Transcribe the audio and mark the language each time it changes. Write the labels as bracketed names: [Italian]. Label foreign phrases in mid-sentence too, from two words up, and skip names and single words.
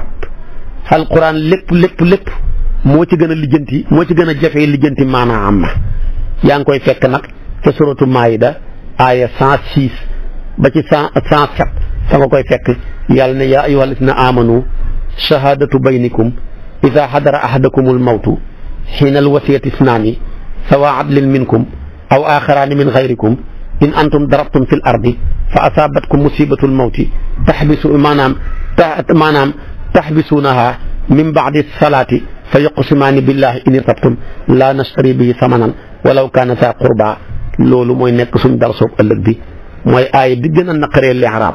[Wolof] alquran lépp moo ci gën a lijjanti moo ci gën a jafee lijjanti maanaa am na. yaa ngi koy fekk nag ca suratu Maayida aaya 106 ba ci 107 fa nga koy fekk yàlla ne [Arabic] يا أيها الذين آمنوا شهادة بينكم إذا حضر أحدكم الموت حين الوصية اثنان ذوا عدل منكم أو آخران من غيركم إن أنتم ضربتم في الأرض فأصابتكم مصيبة الموت تحبسونهما من بعد الصلاة فيقسمان بالله إن ارتبتم لا نشتري به ثمنا ولو كان ذا قربى. [Wolof] loolu mooy nekk suñ dar soob ëllëg bi mooy aaya bi gën a naqaree li'raab.